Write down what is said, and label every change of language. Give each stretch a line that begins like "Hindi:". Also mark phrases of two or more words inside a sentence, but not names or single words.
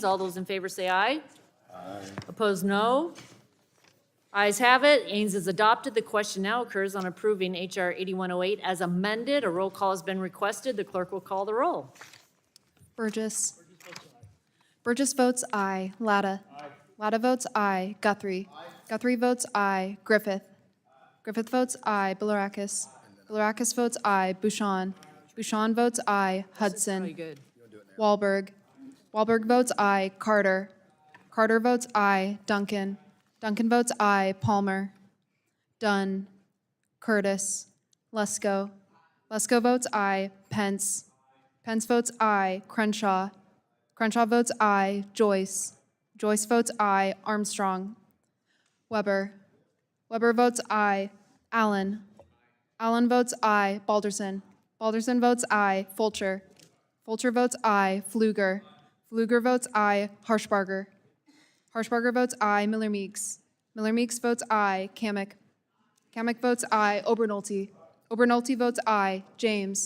English: All those in favor say aye. Aye. Opposed, no. Ayes have it. Ains is adopted. The question now occurs on approving H.R. 8108 as amended. A roll call has been requested. The clerk will call the roll. Burgess. Burgess votes aye. Latta. Latta votes aye. Guthrie. Guthrie votes aye. Griffith. Griffith votes aye. Bilirakis. Bilirakis votes aye. Bouchon. Bouchon votes aye. Hudson. Wahlberg. Wahlberg votes aye. Carter. Carter votes aye. Duncan. Duncan votes aye. Palmer. Dunn. Curtis. Lesko. Lesko votes aye. Pence. Pence votes aye. Crenshaw. Crenshaw votes aye. Joyce. Joyce votes aye. Armstrong. Weber. Weber votes aye. Allen. Allen votes aye. Balderson. Balderson votes aye. Fulcher. Fulcher votes aye. Fluger. Fluger votes aye. Harshbarger. Harshbarger votes aye. Miller Meeks. Miller Meeks votes aye. Kamick. Kamick votes aye. Obernolte. Obernolte votes aye. James.